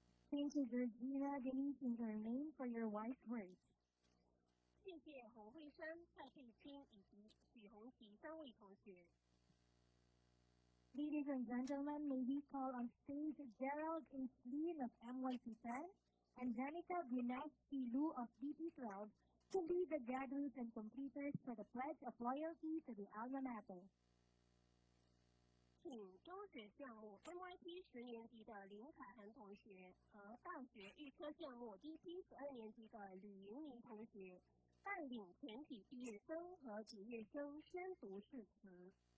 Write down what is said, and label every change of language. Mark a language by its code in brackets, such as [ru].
[en] Thank you, Georgina, Denise, and Jermaine for your wise words. [zh] 谢谢洪慧珊、蔡佩清以及许红旗3位同学。 [en] Ladies and gentlemen, may we call on stage Gerald H. Lean of M1P10 and Janica Gwinnett C. Lu of DP12 to lead the graduates and completers for the Pledge of Loyalty to the Alma Mater. [zh] 请中学项目 MYP 10年级的林凯涵同学和大学预科项目 DP 12年级的吕莹妮同学带领全体毕业生和结业生宣读誓词。